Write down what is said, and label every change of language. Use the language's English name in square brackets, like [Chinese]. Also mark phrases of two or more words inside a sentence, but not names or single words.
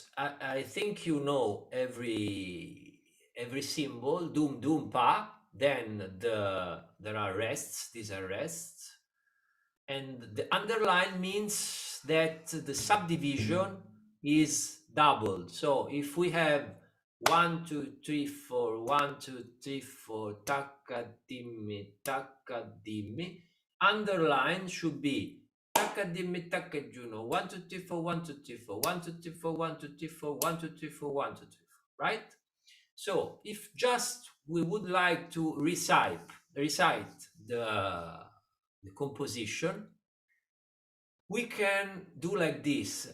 [English] I think you know every symbol, doom, doom, pa, then there are rests, these are rests, and the underline means that the subdivision is doubled. So if we have 1, 2, 3, 4, 1, 2, 3, 4, taka dimmi, underline should be taka dimmi, taka juno, 1, 2, 3, 4, 1, 2, 3, 4, 1, 2, 3, 4, 1, 2, 3, 4, 1, 2, 3, 4, 1, 2, 3, 4, right? So if just we would like to recite the composition, we can do like this.